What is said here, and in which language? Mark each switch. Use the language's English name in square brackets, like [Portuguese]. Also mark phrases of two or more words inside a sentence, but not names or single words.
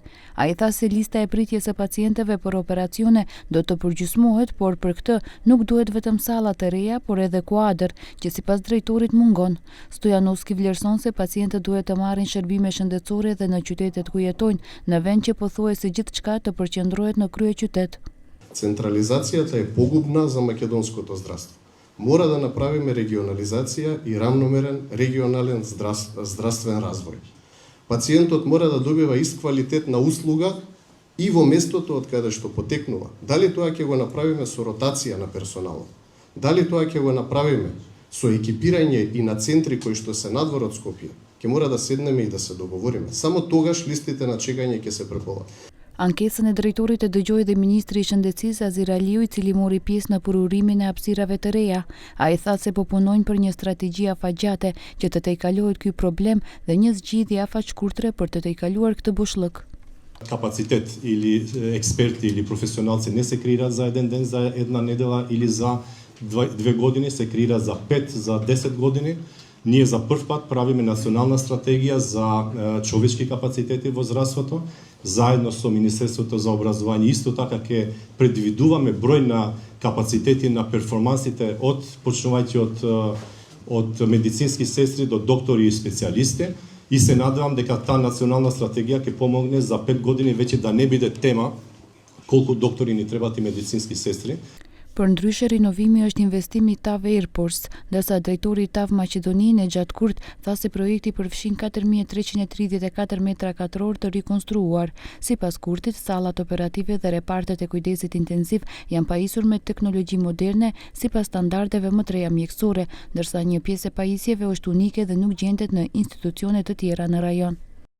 [Albanian] Ai tha se lista e pritjes së pacientëve për operacione do të përgjysmohet, por për këtë nuk duhet vetëm sallat e reja, por edhe kuadër, që sipas drejtorit mungon. Stojanovski vlerëson se pacientët duhet të marrin shërbime shëndetësore dhe në qytetet ku jetojnë, në vend që pothuajse gjithçka të përqendrohet në kryeqytet. [Macedonian] Централизацијата е погубна за македонското здравство. Мора да направиме регионализација и рамномерен регионален здравствен развој. Пациентот мора да добива ист квалитет на услуга и во местото од каде што потекнува. Дали тоа ќе го направиме со ротација на персоналот? Дали тоа ќе го направиме со екипирање и на центри кои што се надвор од Скопје? Ќе мора да седнеме и да се договориме. Само тогаш листите на чекање ќе се преполат. [Albanian] Ankesën e drejtorit e dëgjoi dhe ministri i Shëndetësisë Azir Aliu, i cili mori pjesë në përurimin e hapësirave të reja. Ai tha se po punojnë për një strategji afatgjate që të tejkalohet ky problem dhe një zgjidhje afaqshkurtre për të tejkaluar këtë bushllëk. [Macedonian] Капацитет или експерти или професионалци не се креираат за еден ден, за една недела или за 2 години, се креираат за 5, за 10 години. Ние за прв пат правиме национална стратегија за човечки капацитети во здравството, заедно со Министерството за образование. Исто така ќе предвидуваме број на капацитети на перформансите почнувајќи од медицински сестри до доктори и специјалисти. И се надевам дека таа национална стратегија ќе помогне за 5 години веќе да не биде тема колку доктори ни требаат и медицински сестри. [Albanian] Përndryshe, rinovimi është investimi i TAV Airports, ndërsa drejtori i TAV Maqedoni Nexhat Kurt tha se projekti përfshin 4334 metra katror të rikonstruuar. Sipas Kurtit, sallat operative dhe repartet e kujdesit intensiv janë pajisur me teknologji moderne sipas standardeve më të reja mjekësore, ndërsa një pjesë e pajisjeve është unike dhe nuk gjendet në institucione të tjera në rajon.